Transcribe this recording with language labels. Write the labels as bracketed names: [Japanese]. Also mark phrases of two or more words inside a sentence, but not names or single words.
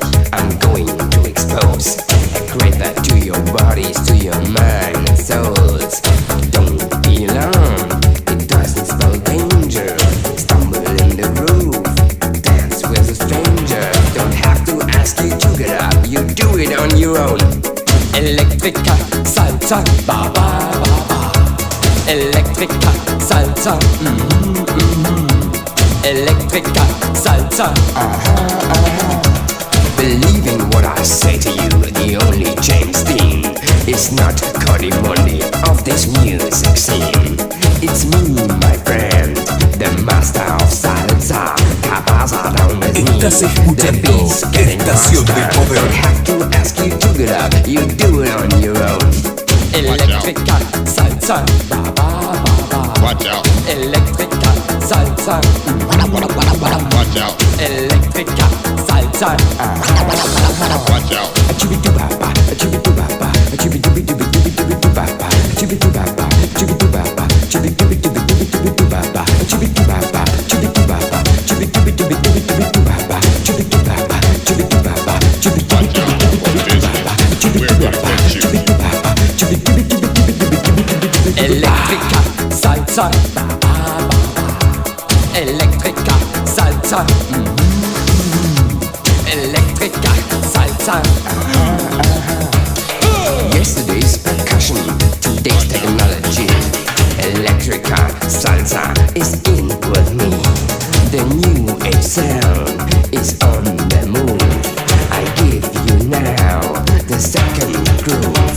[English] I'm going to expose a creeper to your bodies, to your mind and souls. Don't be alarmed, it doesn't spell danger. Stumble in the roof, dance with a stranger. Don't have to ask you to get up, you do it on your own. [Spanish] Eléctrica salsa, ba ba ba ba. Eléctrica salsa, Eléctrica salsa. [English] Believing what I say to you, the only James Dean is not Cody Monday of this music scene. It's me, my friend, the master of salsa. Cabaza down with me. [Spanish] Estás escuchando Estación del Poder. [English] Don't have to ask you to get up, you do it on your own. [Spanish] Eléctrica salsa, ba ba ba ba. [English] Watch out. [Spanish] Electrica salsa. [English] Watch out. [Spanish] Electrica salsa. [English] Watch out. Chibidubaba, chibidubaba, chibidubidubidubidubaba, chibidubaba, chibidubaba, chibidubidubidubidubaba, chibidubaba, chibidubaba, chibidubidubidubidubaba, chibidubaba, chibidubaba, chibidubidubidubaba, chibidubaba, chibidubaba, chibidubidubidubidubaba. [Spanish] Electrica salsa. Electrica salsa. Electrica salsa. [English] Yesterday's percussion, today's technology. Electrica salsa is in with me. The new age sound is on the move. I give you now the second groove.